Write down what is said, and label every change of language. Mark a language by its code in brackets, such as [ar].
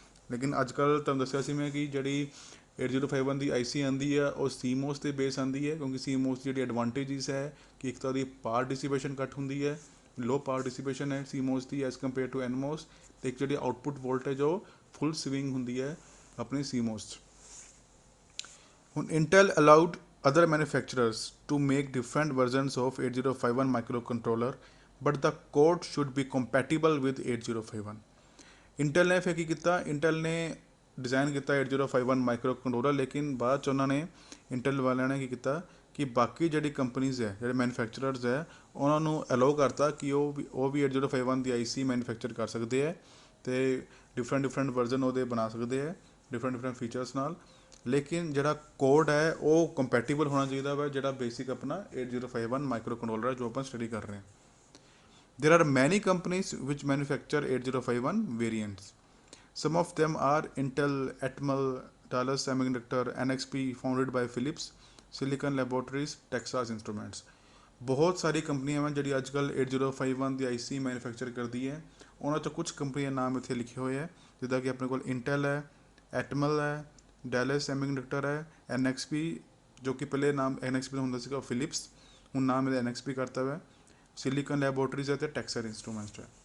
[pa] ਲੇਕਿਨ ਅੱਜ ਕੱਲ੍ਹ ਤੁਹਾਨੂੰ ਦੱਸਿਆ ਸੀ ਮੈਂ ਕਿ ਜਿਹੜੀ 8051 ਦੀ IC ਆਉਂਦੀ ਹੈ ਉਹ CMOS ਤੇ ਬੇਸ ਆਉਂਦੀ ਹੈ, ਕਿਉਂਕਿ CMOS ਦੀ ਜਿਹੜੀ ਐਡਵਾਂਟੇਜਿਸ ਹੈ ਕਿ ਇੱਕ ਤਾਂ ਉਹਦੀ ਪਾਵਰ ਡਿਸੀਪੇਸ਼ਨ ਘੱਟ ਹੁੰਦੀ ਹੈ, ਲੋ ਪਾਵਰ ਡਿਸੀਪੇਸ਼ਨ ਹੈ CMOS ਦੀ [en] as compare to [pa] NMOS, ਤੇ ਇੱਕ ਜਿਹੜੀ ਆਊਟਪੁੱਟ ਵੋਲਟੇਜ ਉਹ ਫੁੱਲ ਸਵਿੰਗ ਹੁੰਦੀ ਹੈ ਆਪਣੀ CMOS 'ਚ। [en] ਹੁਣ Intel allowed other manufacturers to make different versions of 8051 microcontroller, but the code should be compatible with 8051। [pa] Intel ਨੇ ਫਿਰ ਕੀ ਕੀਤਾ? ਇੰਟਲ ਨੇ ਡਿਜ਼ਾਈਨ ਕੀਤਾ 8051 ਮਾਈਕਰੋ ਕੰਟਰੋਲਰ, ਲੇਕਿਨ ਬਾਅਦ 'ਚ ਉਹਨਾਂ ਨੇ ਇੰਟਲ ਵਾਲਿਆਂ ਨੇ ਕੀ ਕੀਤਾ ਕਿ ਬਾਕੀ ਜਿਹੜੀ ਕੰਪਨੀਜ਼ ਹੈ, ਜਿਹੜੇ ਮੈਨੂਫੈਕਚਰਰਸ ਹੈ, ਉਹਨਾਂ ਨੂੰ ਅਲਾਓ ਕਰਤਾ ਕਿ ਉਹ ਵੀ 8051 ਦੀ IC ਮੈਨੂਫੈਕਚਰ ਕਰ ਸਕਦੇ ਹੈ ਤੇ ਡਿਫਰੈਂਟ ਵਰਜ਼ਨ ਉਹਦੇ ਬਣਾ ਸਕਦੇ ਹੈ ਡਿਫਰੈਂਟ ਫੀਚਰਸ ਨਾਲ, ਲੇਕਿਨ ਜਿਹੜਾ ਕੋਡ ਹੈ ਉਹ ਕੰਪੈਟੀਬਲ ਹੋਣਾ ਚਾਹੀਦਾ ਵਾ ਜਿਹੜਾ ਬੇਸਿਕ ਆਪਣਾ 8051 ਮਾਈਕਰੋ ਕੰਟਰੋਲਰ ਹੈ ਜੋ ਆਪਾਂ ਸਟੱਡੀ ਕਰ ਰਹੇ ਹਾਂ। [en] There are many companies which manufacture 8051 variants. Some of them are Intel, Atmel, Thales Semiconductor, NXP founded by Philips, Silicon Laboratories, Texas Instruments। [pa] ਬਹੁਤ ਸਾਰੀ ਕੰਪਨੀਆਂ ਹਨ ਜਿਹੜੀ ਅੱਜ ਕੱਲ੍ਹ 8051 ਦੀ IC ਮੈਨੂਫੈਕਚਰ ਕਰਦੀ ਹੈ। ਉਹਨਾਂ 'ਚੋਂ ਕੁਝ ਕੰਪਨੀਆਂ ਨਾਮ ਇੱਥੇ ਲਿਖੇ ਹੋਏ ਹੈ, ਜਿੱਦਾਂ ਕਿ ਆਪਣੇ ਕੋਲ ਇੰਟੈਲ ਹੈ, ਐਟਮਲ ਹੈ, ਡੈਲਸ ਸੈਮੀਕੰਡਕਟਰ ਹੈ, NXP ਜੋ ਕਿ ਪਹਿਲੇ ਨਾਮ NXP ਦਾ ਹੁੰਦਾ ਸੀਗਾ ਫਿਲਿਪਸ, ਹੁਣ ਨਾਮ ਇਹਦਾ NXP ਕਰਤਾ ਹੋਇਆ, ਸਿਲੀਕਨ ਲੈਬੋਰਟਰੀਜ਼ ਹੈ ਤੇ ਟੈਕਸਸ ਇੰਸਟਰੂਮੈਂਟਸ ਹੈ।